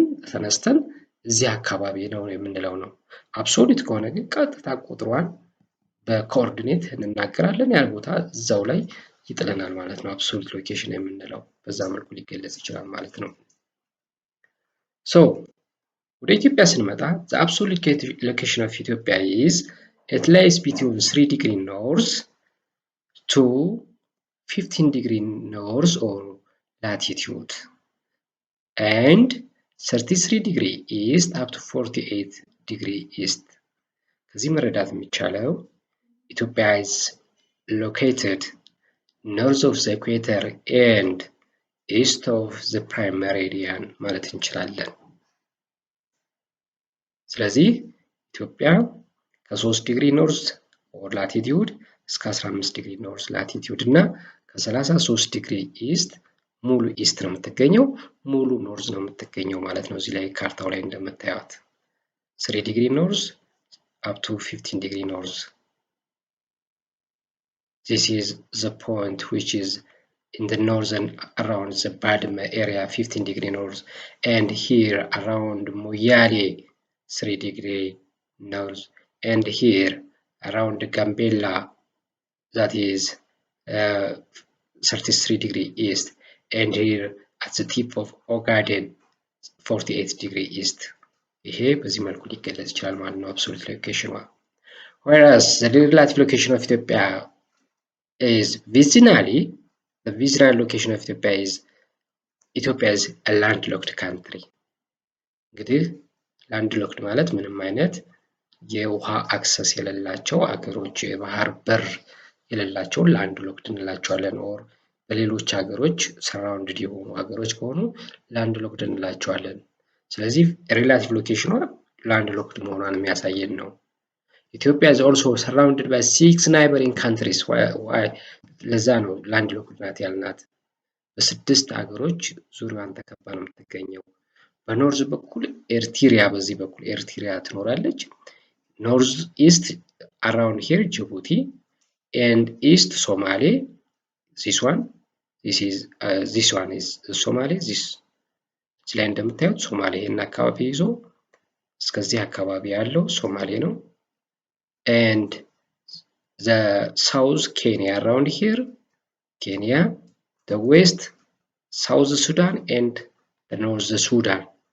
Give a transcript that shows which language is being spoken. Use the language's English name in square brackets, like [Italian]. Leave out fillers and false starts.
[Amharic] ተነስተን እዚህ አካባቢ ነው የምንለው ነው። አብሶሉት ከሆነ ግን ቀጥታ ቁጥሯን በኮኦርዲኔት እንናገራለን። ያን ቦታ እዛው ላይ ይጥለናል ማለት ነው። አብሶሉት ሎኬሽን የምንለው በዛ መልኩ ሊገለጽ ይችላል ማለት ነው። ወደ ኢትዮጵያ ስንመጣ [English] the absolute location of Ethiopia is it lies between 3 degree north to 15 degree north or latitude, and 33 degree east up to 48 degree east. [Amharic] ከዚህ መረዳት የሚቻለው [English] ኢትዮጵያ is located north of the equator and east of the prime meridian [Amharic] ማለት እንችላለን። ስለዚህ ኢትዮጵያ ከ3 ዲግሪ ኖርዝ ኦር ላቲቲዩድ እስከ 15 ዲግሪ ኖርዝ ላቲቲዩድ እና ከ33 ዲግሪ ኢስት ሙሉ ኢስት ነው የምትገኘው፣ ሙሉ ኖርዝ ነው የምትገኘው ማለት ነው። እዚህ ላይ ካርታው ላይ እንደምታዩት 3 ዲግሪ ኖርዝ [English] up to 15 degree north. This is the point which is in the northern around the Badme area 15 degree north, and here around Moyale 3 degree north, and here around Gambella that is 33 degree east, and here at the tip of Ogaden 48 degree east. [Amharic] ይሄ በዚህ መልኩ ሊገለጽ ይችላል ማለት ነው absolute location. [English] Whereas the relative location of Ethiopia is vicinally, the vicinal location of Ethiopia is a landlocked country. [Amharic] እንግዲህ landlocked ማለት ምንም አይነት የውሃ አክሰስ የሌላቸው አገሮች የባህር በር የሌላቸው landlocked እንላቸዋለን። ኦር በሌሎች ሀገሮች surrounded የሆኑ ሀገሮች ከሆኑ landlocked እንላቸዋለን። ስለዚህ relative location landlocked መሆኗን የሚያሳየን ነው። [English] Ethiopia is also surrounded by 6 neighboring countries. Why? [Amharic] ለዛ ነው landlocked ናት ያልናት። በስድስት ሀገሮች ዙሪያዋን ተከባ ነው የምትገኘው። በኖርዝ በኩል ኤርትሪያ በዚህ በኩል ኤርትሪያ ትኖራለች። ኖርዝ ኢስት [English] around here Djibouti, and east Somali. This one is Somali. This [Amharic] ላይ እንደምታዩት ሶማሌ እና አካባቢ ይዞ እስከዚህ አካባቢ ያለው ሶማሌ ነው። [English] and the south Kenya around here, Kenya, the west South Sudan, and the north Sudan.